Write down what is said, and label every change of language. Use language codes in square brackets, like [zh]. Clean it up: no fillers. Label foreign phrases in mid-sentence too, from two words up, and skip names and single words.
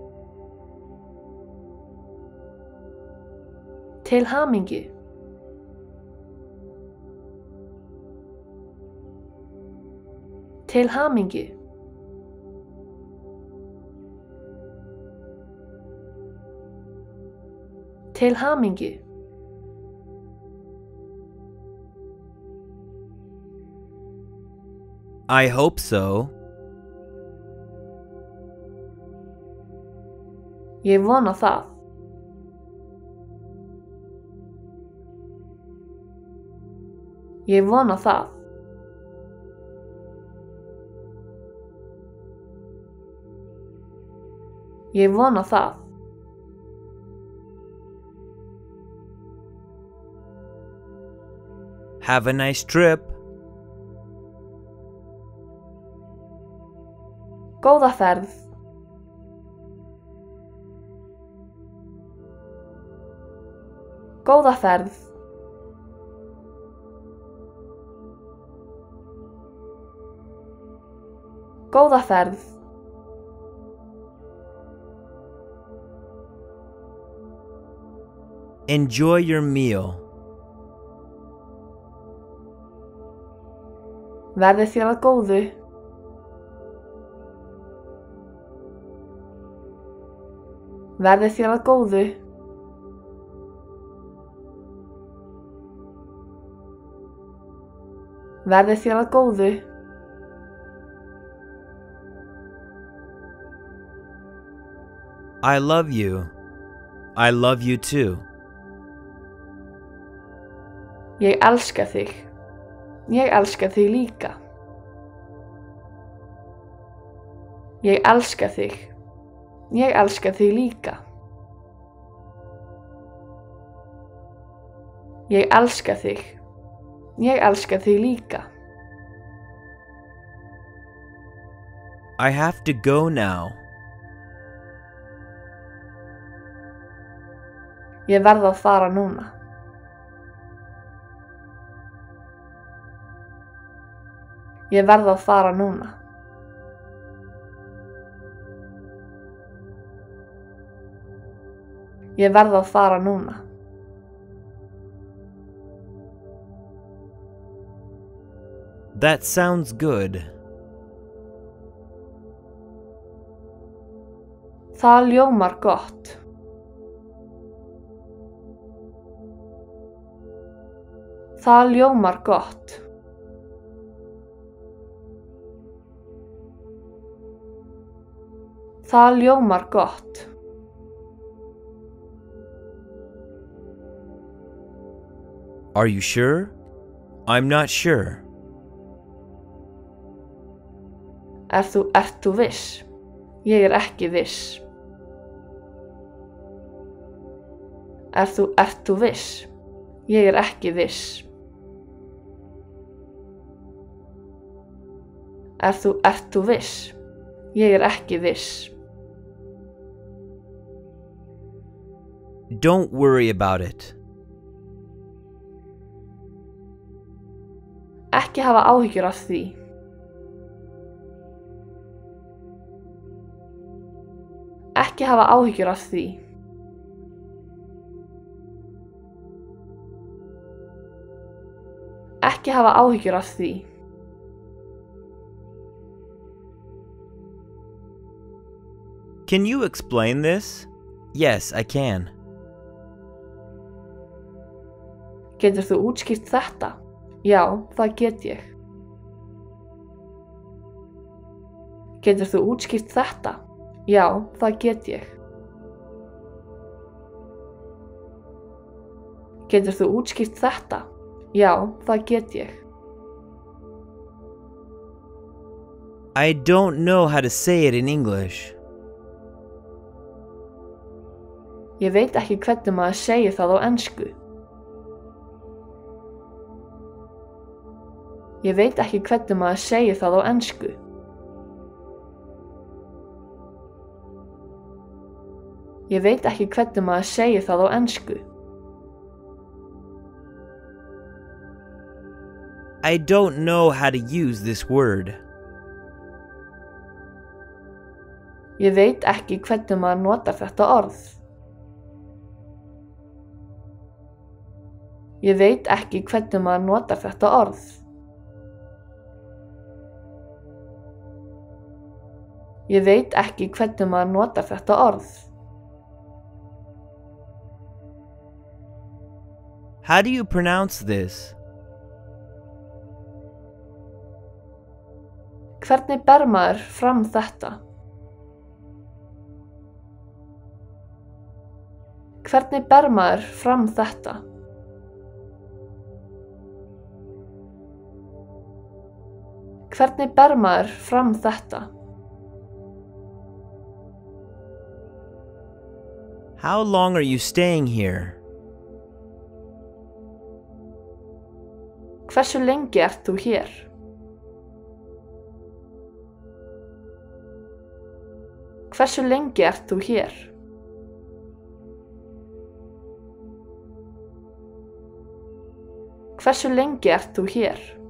[is] Til hamingju. Til hamingju. Til hamingju. [en] I hope so. [is] Ég vona það. Ég vona það. Ég vona það. [en] Have a nice trip. [is] Góða ferð. Góða ferð. Góða ferð. [en] Enjoy your meal. [is] Verði þér að góðu. Verði þér að góðu. Verði þér að góðu. [en] I love you. I love you too. [is] Ég elska þig. Ég elska þig líka. Ég elska þig. Ég elska þig líka. Ég elska þig. Ég elska þig líka. [en] I have to go now. [is] Ég verð að fara núna. Ég verð að fara núna. Ég verð að fara núna. [en] That sounds good. [is] Það hljómar gott. Það hljómar gott. Það hljómar gott. [en] Are you sure? I'm not sure. [is] Ert þú viss? Ég ekki viss. Ert þú viss? Ég ekki viss. Ert þú viss? Ég ekki viss. [en] Don't worry about it. [is] Ekki hafa áhyggjur af því. Ekki hafa áhyggjur af því. Ekki hafa áhyggjur af því. [en] Can you explain this? Yes, I can. [is] Getur þú útskýrt þetta? Já, það get ég. Getur þú útskýrt þetta? Já, það get ég. Getur þú útskýrt þetta? Já, það get ég. [en] I don't know how to say it in English. [is] Ég veit ekki hvernig maður segir það á ensku. Ég veit ekki hvernig maður segir það á ensku. Ég veit ekki hvernig maður segir það á ensku. [en] I don't know how to use this word. [is] Ég veit ekki hvernig maður notar þetta orð. Ég veit ekki hvernig maður notar þetta orð. Ég veit ekki hvernig maður notar þetta orð. [en] How do you pronounce this? [is] Hvernig ber maður fram þetta? Hvernig ber maður fram þetta? Hvernig ber maður fram þetta? [en] How long are you staying here? [is] Hversu lengi ert þú hér? Hversu lengi ert þú hér? Hversu lengi ert þú hér?